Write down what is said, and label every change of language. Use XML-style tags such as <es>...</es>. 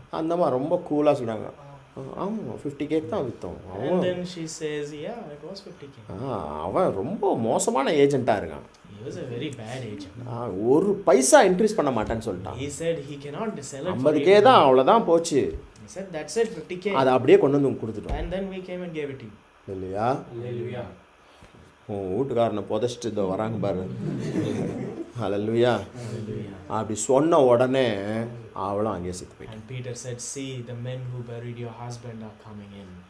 <ta>அந்தம்மா ரொம்ப கூலாக சொன்னாங்க, ஆமாம் 50K தான் விற்றோம்.</ta> <en>And then she says, yeah, it was 50K.</en> <ta>அவன் ரொம்ப மோசமான ஏஜென்ட்டாக இருக்கான்.</ta> <en>He was a very bad agent.</en> <ta>ஒரு பைசா இன்க்ரீஸ் பண்ண மாட்டேன்னு சொல்லிட்டான்.</ta> <en>He said he cannot sell it for</en> <ta>50K தான், அவ்வளோதான் போச்சு.</ta> <en>He said, that's it, 50K.</en> <ta>அதை அப்படியே கொண்டு வந்து கொடுத்துட்டோம்.</ta> <en>And then we came and gave it to you.</en> <ta>இல்லையா?</ta> <en>Hallelujah.</en> <ta>உன் வீட்டுக்காரனை புதைச்சிட்டு இதோ வராங்க பாரு. ஹல்லேலூயா. அப்படி சொன்ன உடனே அவளும் அங்கேயே செத்து போயிட்டான்.</ta> <en>And Peter said, see, the men who buried your husband are coming in.</en>